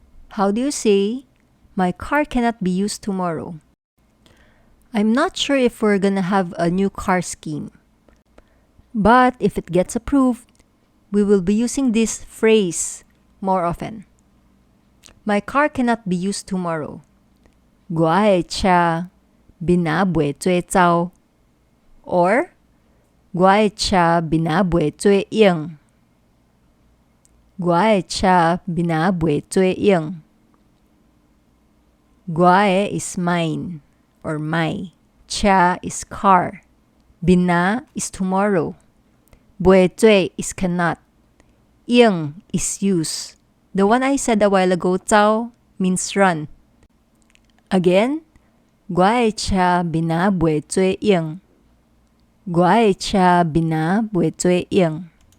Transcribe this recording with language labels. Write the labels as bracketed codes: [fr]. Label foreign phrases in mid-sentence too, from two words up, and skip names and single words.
[en] How do you say, my car cannot be used tomorrow? I'm not sure if we're gonna have a new car scheme. But if it gets approved, we will be using this phrase more often. My car cannot be used tomorrow. [nan] 我的车明仔袂做走 or 我的车明仔袂做用。我的車明仔袂做用。我的 [en] is mine or my. Cha is car. Bina is tomorrow. 袂做 is cannot. Yung is use. The one I said a while ago, 走 means run. Again, [nan] 我的車明仔袂做用。我的車明仔袂做用。